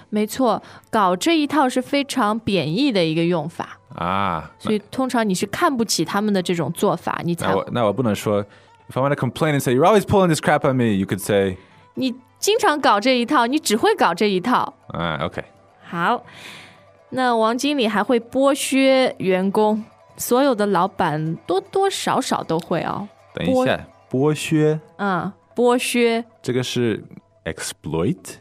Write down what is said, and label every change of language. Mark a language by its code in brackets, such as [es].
[zh] 没错，搞这一套是非常贬义的一个用法啊。所以通常你是看不起他们的这种做法，你才。那我不能说 [en] ，if I want to complain and say you're always pulling this crap on me, you could say [zh] 你。经常搞这一套，你只会搞这一套。 [en] OK。 [zh] 好，那王经理还会剥削员工，所有的老板多多少少都会哦。等一下，剥削？剥削。这个是 exploit？